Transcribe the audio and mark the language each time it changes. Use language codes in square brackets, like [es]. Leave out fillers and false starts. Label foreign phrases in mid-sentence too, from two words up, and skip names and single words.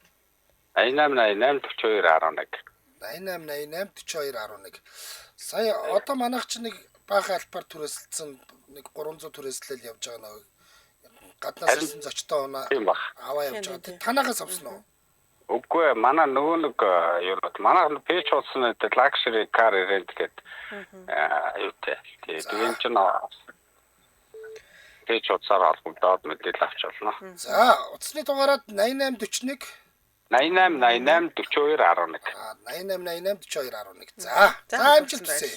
[mn] 8888 4211. 8888 4211. Сая одоо манайх ч нэг баахан альбаар түрээсэлсэн нэг 300 түрээслэл явж байгаа нэг гаднаас ирсэн зочтой унаа аваа явж байгаа. Танахаас авсан уу? Үгүй манай нөгөө нэг юу манай пэйж утасны [en] luxury car rent [mn] гэдэг юутэй. Тэгээд ч пэйж утасаар холбогдоод мэдээлэл авч болно. За утасны дугаараад 8841 88 88 42 11. 88 88 42 11. За амжилт хүсье.